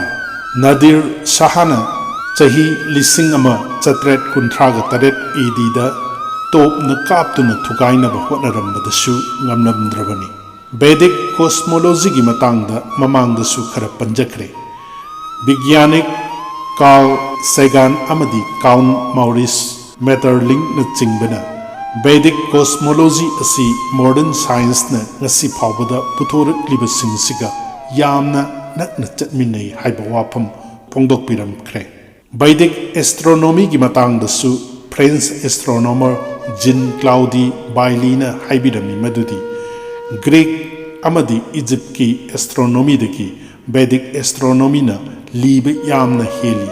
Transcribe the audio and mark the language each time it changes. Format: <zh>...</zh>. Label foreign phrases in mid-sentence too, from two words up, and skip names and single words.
<mni>Nadir Shahana sahi lising ama chatret kuntraga taret edida top na kaptuna thukainaba hotnarambadasu ngamnamdrabani.</mni> <en>Vedic cosmology</en> <mni>gi matangda mamangdasu khara panjakre. Vigyanik Carl Sagan amadi Count Maurice Maeterlinck na chingbana</mni> <en>Vedic cosmology</en> <mni>asi</mni> <en>modern science</en> <mni>na ngasi phawbada puthokchariba singsiga yamna nakna chatminai haiba wafam phongdokpiramkhre.</mni> <en>Vedic astronomy</en> <mni>gi matangdasu</mni> <en>French astronomer</en> <mni>Jean Claude Bailly-na haibirami madudi Greek amadi Egypt ki astronomy dagi</mni> <en>Vedic astronomy</en> <mni>na liba yamna heli.</mni>